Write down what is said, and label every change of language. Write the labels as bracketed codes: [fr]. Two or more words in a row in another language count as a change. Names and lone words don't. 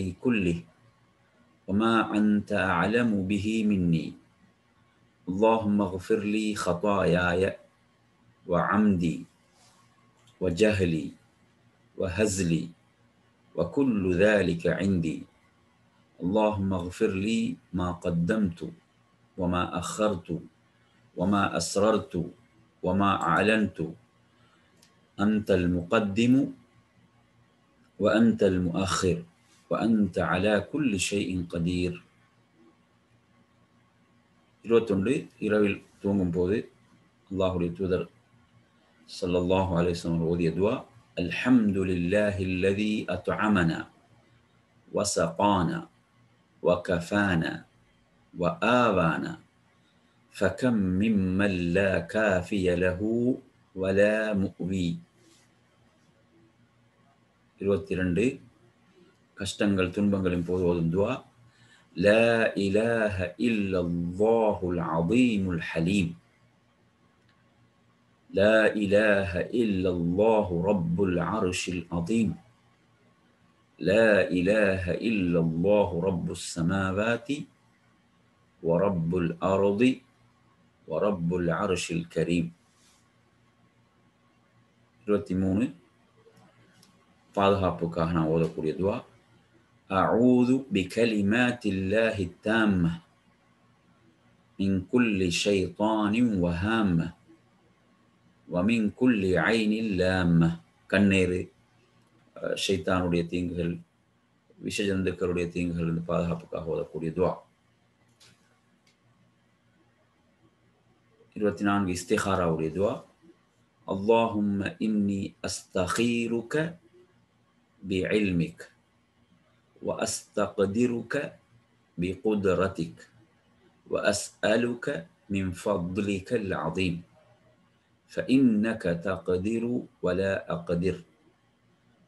[ar] كله وما أنت أعلم به مني اللهم اغفر لي خطاياي وعمدي وجهلي وهزلي وكل ذلك عندي اللهم اغفر لي ما قدمت وما أخرت وما أسررت وما أعلنت أنت المقدم وأنت المؤخر وأنت على كل شيء قدير 21 [ta] இரவில் தூங்கும் போது அல்லாஹ்வுடைய தூதர் [ar] صلى الله عليه وسلم [ta] ஓதிய துஆ [ar] الحمد لله الذي أطعمنا وسقانا وكفانا وآوانا فكم ممن لا كافي له ولا مؤوي 22 [ta] கஷ்டங்கள் துன்பங்களின் போது ஓதும் துஆ [ar] لا إله إلا الله العظيم الحليم لا إله إلا الله رب العرش العظيم لا إله إلا الله رب السماوات ورب الأرض ورب العرش الكريم [ta] 23 பாதுகாப்புக்காக நான் ஓதக்கூடிய துஆ [ar] أعوذ بكلمات الله التامة من كل شيطان وهامة ومن كل عين لامة [ta] கண்ணேறு ஷைத்தானுடைய தீங்குகள் விஷஜந்துக்களுடைய தீங்குகள் இருந்து பாதுகாப்புக்காக ஓதக்கூடிய துஆ [ar] 24 [ta] இஸ்திகாராவுடைய துஆ [ar] اللهم إني أستخيرك بعلمك وأستقدرك بقدرتك وأسألك من فضلك العظيم فإنك تقدر ولا أقدر